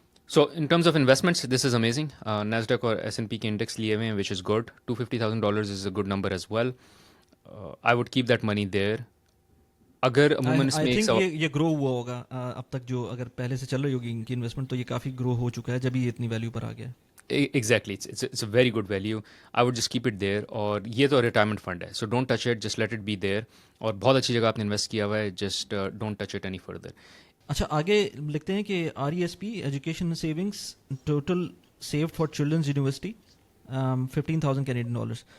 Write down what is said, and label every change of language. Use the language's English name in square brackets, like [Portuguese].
[English] So in terms of investments this is amazing. [Urdu] NASDAQ اور S&P کے index لیے ہوئے ہیں, [English] Which is good. $250,000 is a good number as well. I would keep that money there. [Urdu] اگر عموماً اس میں یہ گرو ہوا ہوگا اب تک, جو اگر پہلے سے چل رہی ہوگی ان کی انویسٹمنٹ تو یہ کافی گرو ہو چکا ہے جب یہ اتنی ویلیو پر آ گیا. [English] Exactly, it's a very good value. I would just keep it there. [Urdu] اور یہ تو ریٹائرمنٹ فنڈ ہے, [English] So don't touch it, just let it be there. [Urdu] اور بہت اچھی جگہ آپ نے انویسٹ کیا ہوا ہے, [English] Just don't touch it any further. [Urdu] اچھا, آگے لکھتے ہیں کہ RESP [English] Education savings total saved for children's university $15,000.